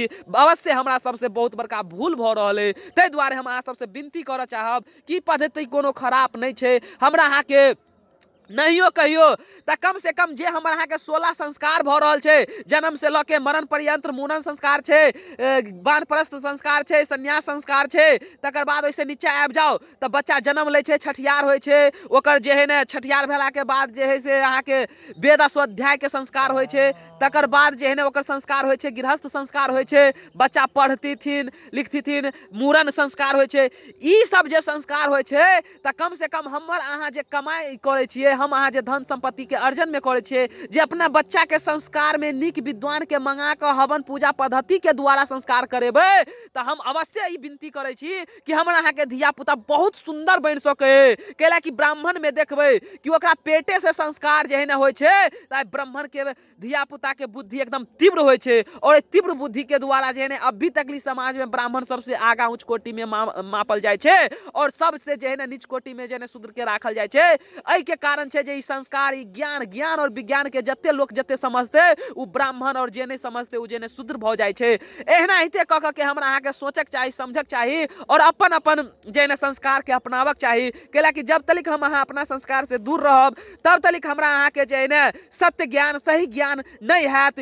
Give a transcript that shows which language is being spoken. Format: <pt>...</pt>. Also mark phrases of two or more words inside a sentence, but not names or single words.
<mai>अवश्य हमरा सबसे बहुत बड़का भूल भऽ रहल है। ताहि दुआरे हम अहाँ सबसे विनती करऽ चाहब कि पद्धति कोनो खराब नहीं छै, हमरा अहाँ के नहियो कहियो तऽ कम से कम जे हमर अहाँ के 16 संस्कार भऽ रहल छै जन्म से लऽ के मरण पर्यंत मूड़न संस्कार छै, वानप्रस्थ संस्कार छै, संन्यास संस्कार छै, तकर बाद ओइसे नीचा आबि जाओ तऽ बच्चा जन्म लै छै छठियार होइ छै ओकर जे है ना छठियार भेला के बाद जे है से अहाँ के वेद स्वाध्याय के संस्कार होइ छै, तकर बाद जे है ना ओकर संस्कार होइ छै गृहस्थ संस्कार होइ छै, बच्चा पढ़तीथिन लिखतीथिन, मूड़न संस्कार होइ छै। ई सब जे संस्कार होइ छै तऽ कम से कम हमर अहाँ जे कमाई करै छिए हम अहाँ जे धन संपत्ति के अर्जन में करे छिए जे अपना बच्चा के संस्कार में नीक विद्वान के मंगा के हवन पूजा पद्धति के द्वारा संस्कार करेबै तो हम अवश्य ई विनती करे छी कि हमरा अहाँ के धिया पुता बहुत सुंदर बन सके। कैला कि ब्राह्मण में देखबै कि ओकरा पेटे से संस्कार जे है ना होइ छै तऽ ब्राह्मण के धिया पुता के बुद्धि एकदम तीव्र होइ छै और तीव्र बुद्धि के द्वारा जे है ना अभी तकली समाज में ब्राह्मण सबसे आगा उच्च कोटि में मापल जाइ छै और सबसे जे है ना नीच कोटि में जे है ना शूद्र के राखल जाइ छै। एहि के कारण छै जे ई संस्कार ई ज्ञान और विज्ञान के जते लोग जते समझते उ ब्राह्मण और जे नहीं समझते उ जे नहीं शूद्र भऽ जाइ छै। एहना हिते कऽ कऽ के हमरा अहाँ के सोचक चाही समझक चाही और अपन अपन जे ना संस्कार के अपनावक चाही। कैला कि जब तक हम अहाँ अपना संस्कार से दूर रहब तब तक हमरा अहाँ के जे ना सत्य ज्ञान सही ज्ञान नहीं हैत।</mai>